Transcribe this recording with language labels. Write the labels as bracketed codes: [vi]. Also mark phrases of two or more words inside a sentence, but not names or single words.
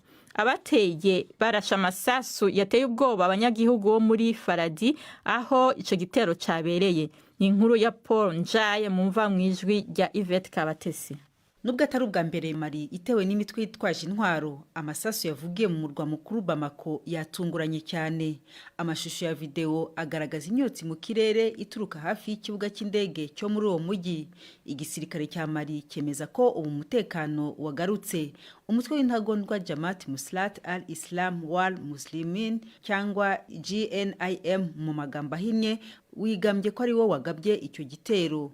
[rn] Abateye barasha amasasu yateye ubwoba abanyagihugu bo muri Faradi aho ico gitero cabereye. Ni inkuru ya Paul Njaye mu mva mwijwi rya Yvette Kabatesi. [rw] Nubwo atari ubwa mbere Mali itewe n'imitwe yitwaje intwaro, amasasu yavugiye mu murwa mukuru Bamako yatunguranye cyane. Amashusho ya video agaragaza imyotsi mu kirere ituruka hafi y'ikibuga cy'indege cyo muri uwo mujyi. Igisirikare cya Mali cyemeza ko ubu mutekano wagarutse. Umutwe w'intagondwa Jamaat Muslat al-Islam wal Muslimin cyangwa GNIM mu magambo ahinnye wigambye ko ari wo wagabye icyo gitero.